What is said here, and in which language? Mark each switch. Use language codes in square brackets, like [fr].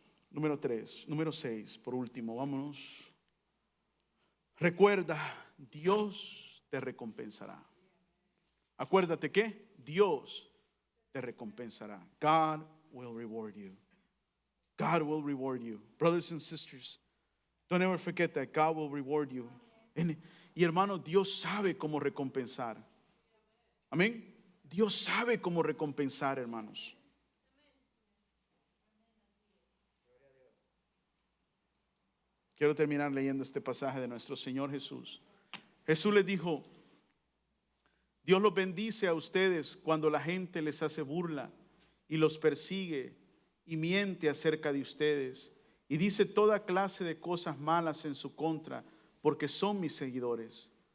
[es] Número 3, número 6, por último, vámonos. Recuerda, Dios te recompensará. Acuérdate que Dios te recompensará. [en] God will reward you. God will reward you. Brothers and sisters, don't ever forget that God will reward you. [es] Y hermano, Dios sabe cómo recompensar. Amén. Dios sabe cómo recompensar, hermanos. Quiero terminar leyendo este pasaje de nuestro Señor Jesús. Jesús les dijo: Dios los bendice a ustedes cuando la gente les hace burla y los persigue y miente acerca de ustedes y dice toda clase de cosas malas en su contra porque son mis seguidores.